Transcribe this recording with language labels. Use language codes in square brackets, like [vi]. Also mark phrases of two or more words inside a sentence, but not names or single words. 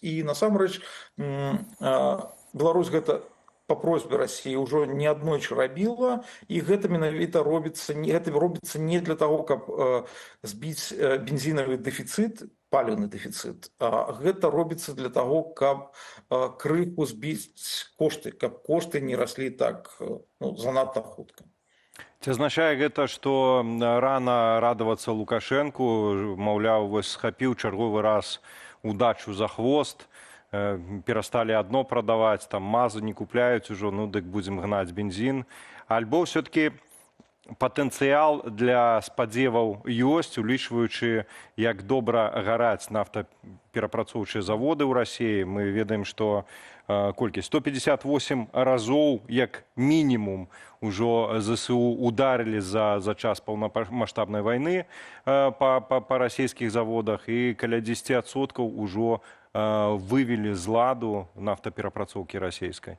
[be] І насамрэч Беларусь гэта [ru] по просьбе России уже [be] неаднойчы рабіла, і гэта менавіта робіцца не [ru] для того, [be] каб збіць бензінавы дэфіцыт, паліўны дэфіцыт, а гэта робіцца [ru] для того, [be] каб крыху збіць кошты, каб кошты не раслі так, ну, занадта хутка. Ці азначае гэта, што рана радавацца Лукашэнку, маўляў, вось схапіў чарговы раз удачу за хвост, [ru] перестали одно продавать, там мазу не купляют уже, ну так будем гнать бензин. [be] Альбо [ru] все-таки потенциал для [be] спадзеваў ёсць, улічваючы, як добра гараць нафтаперапрацоўчыя заводы ў Расіі. Мы ведаем, што колькі 158 разоў як мінімум ужо ЗСУ ударили за час паўнамаштабнай вайны па расійскіх заводах, і каля 10% ужо вывели з ладу нафтаперапрацоўкі расійскай.